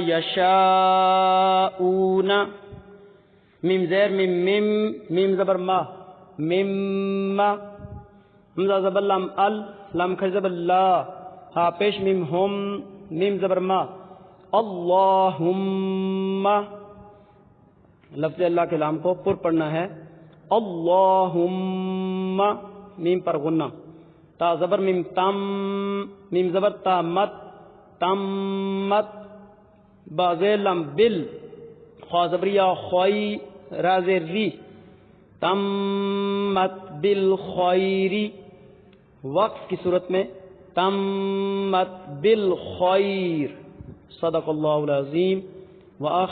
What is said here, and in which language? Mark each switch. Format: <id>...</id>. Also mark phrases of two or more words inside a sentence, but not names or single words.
<ur>یشاؤون میم زیر میم میم زبر ما مم حمزہ زبر لام ال لام کھر زبر لا ہا پیش میم ہم میم زبر ما اللہم لفظ اللہ کے لام کو پر پڑھنا ہے اللہم میم پر غنہ تا زبر میم تم میم زبر تا مت تمت با زیر لام بل خوا زبریہ خوئی را زیر ری تمت بالخیری وقف کی صورت میں</ur> <ar>تمت بالخیر صدق اللہ العظیم وآخر</ar>